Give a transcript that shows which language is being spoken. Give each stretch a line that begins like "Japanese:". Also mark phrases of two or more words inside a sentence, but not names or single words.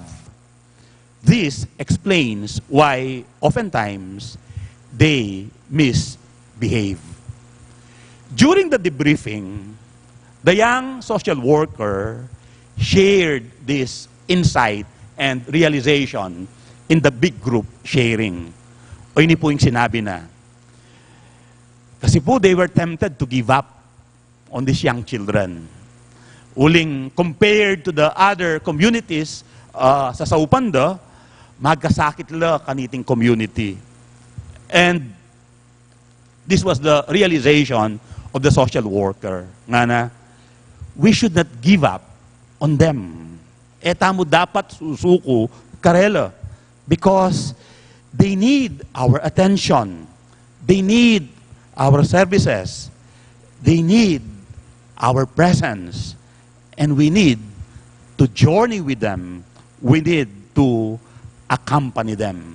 English: This explains why oftentimes they misbehave. During the debriefing, the young social worker shared this insight and realization in the big group sharing.
Filipino: O ini po yung sinabi na. Kasi po,
English: they were tempted to give up on these young children.
Pampanga: Uling,
English: compared to the other communities
Pampanga: sa Saupanda, magkasakit la kaniting community.
English: And this was the realization of the social worker.
Pampanga: Nga na,
English: we should not give up on them.
Pampanga: Tamo dapat susuko karela.
English: Because they need our attention. They need our services. They need our presence. And we need to journey with them. We need to accompany them.